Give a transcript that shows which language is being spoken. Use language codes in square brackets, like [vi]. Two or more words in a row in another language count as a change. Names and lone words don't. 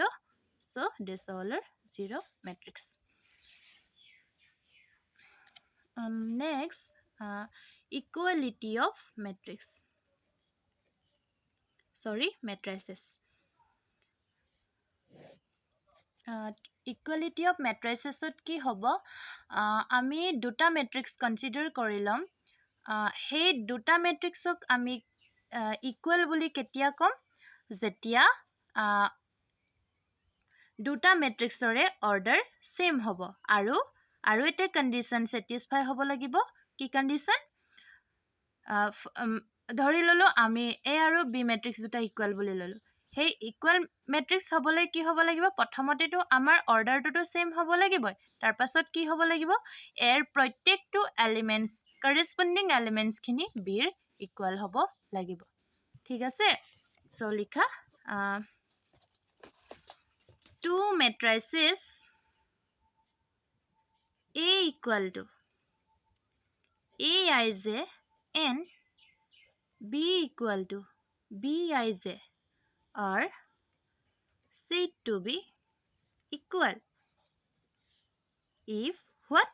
[en] So this all are zero matrix. Next, equality of matrix. Sorry, matrices. Equality of matrices [as] কি হ'ব? আমি দুটা matrix consider কৰি ল'ম. সেই দুটা matrixক আমি equal বুলি কেতিয়া ক'ম? যেতিয়া দুটা matrixৰে [en] order same [as] হ'ব. আৰু এটা [en] condition satisfy [as] হ'ব লাগিব. কি condition? ধৰি ল'লো আমি A আৰু B matrix দুটা equal বুলি ল'লো. সেই [en] equal matrix [as] হ'বলৈ কি হ'ব লাগিব? প্ৰথমতেতো আমাৰ [en] orderটো same [as] হ'ব লাগিব। তাৰ পাছত কি হ'ব লাগিব? এৰ প্ৰত্যেকটো [en] elements corresponding elements [as] খিনি B ৰ equal হ'ব লাগিব। ঠিক আছে? [en] সো লিখা two matrices A equal to Aij and B equal to Bij are said to be equal if what?